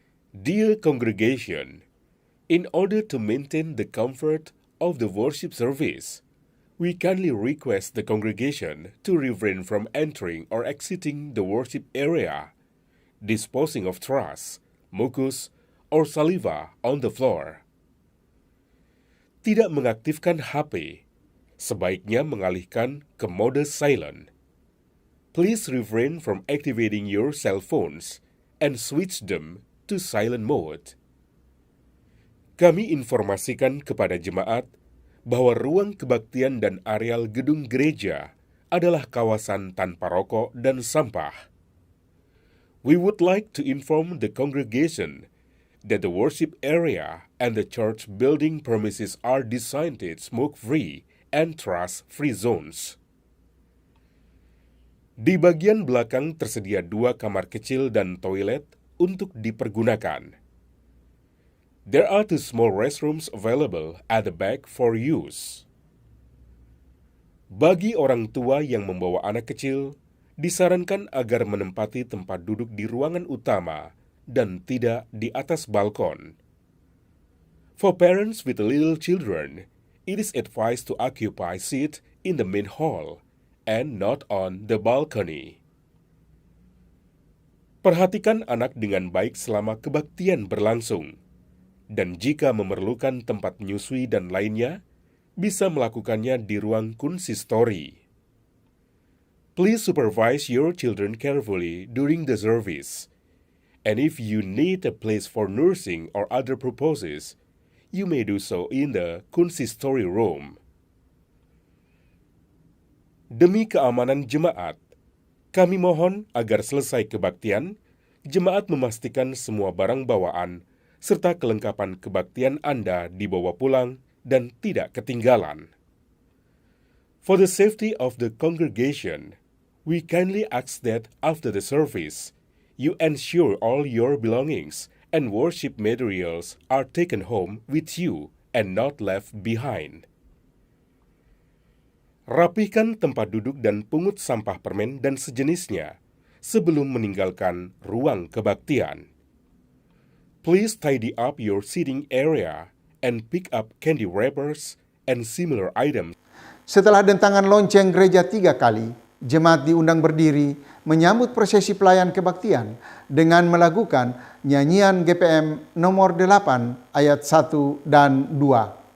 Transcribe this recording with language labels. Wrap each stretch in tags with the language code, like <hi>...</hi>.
<en>Dear congregation, in order to maintain the comfort of the worship service, we kindly request the congregation to refrain from entering or exiting the worship area, disposing of trash, mucus, or saliva on the floor.</en> <id>Tidak mengaktifkan HP, sebaiknya mengalihkan ke mode silent.</id> <en>Please refrain from activating your cell phones and switch them to silent mode.</en> <id>Kami informasikan kepada jemaat bahwa ruang kebaktian dan areal gedung gereja adalah kawasan tanpa rokok dan sampah.</id> <en>We would like to inform the congregation that the worship area and the church building premises are designated smoke-free and trash-free zones.</en> <id>Di bagian belakang tersedia 2 kamar kecil dan toilet untuk dipergunakan.</id> <en>There are 2 small restrooms available at the back for use.</en> <id>Bagi orang tua yang membawa anak kecil, disarankan agar menempati tempat duduk di ruangan utama dan tidak di atas balkon.</id> <en>For parents with little children, it is advised to occupy seat in the main hall and not on the balcony.</en> <id>Perhatikan anak dengan baik selama kebaktian berlangsung, dan jika memerlukan tempat menyusui dan lainnya, bisa melakukannya di ruang konsistori.</id> <en>Please supervise your children carefully during the service, and if you need a place for nursing or other purposes, you may do so in the consistory room.</en> <id>Demi keamanan jemaat, kami mohon agar selesai kebaktian, jemaat memastikan semua barang bawaan serta kelengkapan kebaktian Anda dibawa pulang dan tidak ketinggalan.</id> <en>For the safety of the congregation, we kindly ask that after the service, you ensure all your belongings and worship materials are taken home with you and not left behind.</en> <id>Rapihkan tempat duduk dan pungut sampah permen dan sejenisnya sebelum meninggalkan ruang kebaktian.</id> <en>Please tidy up your seating area and pick up candy wrappers and similar items.</en> <id>Setelah dentangan lonceng gereja 3 kali, jemaat diundang berdiri menyambut prosesi pelayan kebaktian dengan melakukan nyanyian GPM nomor 8 ayat 1 dan 2.</id>